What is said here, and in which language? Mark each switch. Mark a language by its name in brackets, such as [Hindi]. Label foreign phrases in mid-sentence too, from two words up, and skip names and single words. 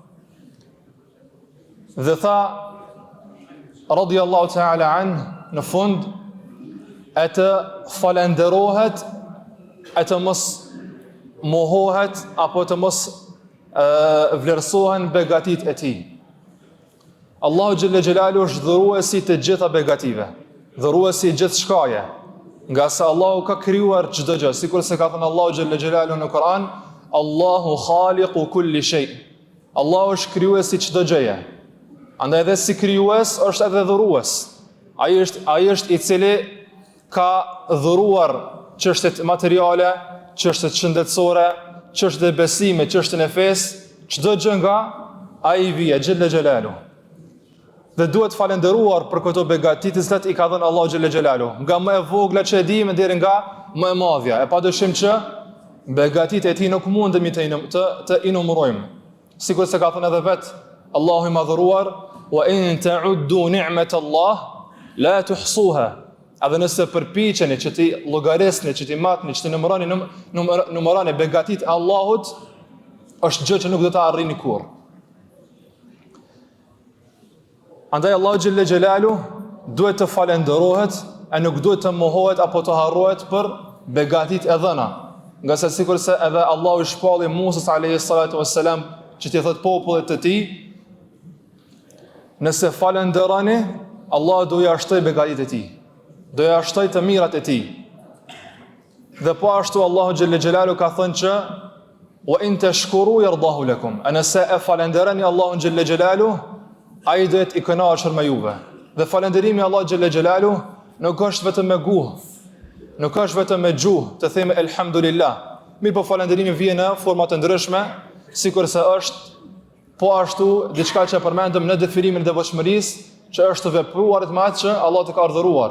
[Albanian] Dhe tha [Arabic] رضي الله تعالى عنه [Albanian] në fund, e të falenderohet, e të mos mohohet, apo të mos vlerësohen begatit e tij. Allahu [Arabic] جل جلاله [Albanian] është dhuruesi të gjitha begative, dhuruesi i gjithë shkaje, nga se Allahu ka krijuar çdo gjë, sikur se ka thënë Allahu [Arabic] جل جلاله [Albanian] në Kur'an, [Arabic] الله خالق كل شيء. [Albanian] Allahu është krijuesi çdo gjëje. Andaj edhe si krijues është edhe dhurues. Ai është i cili ka dhuruar çështjet materiale, çështjet shëndetësore, çështjet e besimit, çështjen e fesë, çdo gjë nga ai vije [Arabic] جل جلاله. [Albanian] Dhe duhet falenderuar për këto begati të cilat i ka dhënë Allahu [Arabic] جل جلاله, [Albanian] nga më e vogla që e dimë deri nga më e madhja. E padyshim që begatitë e tij nuk mundemi të inumërojmë. Sikur se ka thënë edhe vet Allahu i madhëruar, [Arabic] وإن تعدوا نعمة الله لا تحصوها. [Albanian] Edhe nëse përpiqeni që ti llogarisni, që ti matni, që ti numëroni begatitë e Allahut, është gjë që nuk do ta arrini kurrë. Andaj Allahu [Arabic] جل جلاله [Albanian] duhet të falenderohet, e nuk duhet të mohohet apo të harrohet për begatitë e dhëna. Nga se sikur se edhe Allahu i shpalli Musës [Arabic] عليه الصلاة والسلام [Albanian] që t'i thot popullit të tij, nëse falenderoni, Allahu do ja shtoj begatitë e tij, do ja shtoj të mirat e tij. Dhe po ashtu Allahu [Arabic] جل جلاله [Albanian] ka thënë që [Arabic] وإن تشكروا يرضه لكم. [Albanian] Nëse e falenderoni Allahun [Arabic] جل جلاله, [Albanian] ai do të i kënaqur me juve. Dhe falënderimi Allahu [Arabic] جل جلاله [Albanian] nuk është vetëm me gjuhë, nuk është vetëm me gjuhë të themi elhamdulillah. Mirë po falënderimi vjen në forma të ndryshme, sikur se është po ashtu diçka që përmendëm në definimin e devotshmërisë, që është të vepruarit me atë që Allah të ka urdhëruar.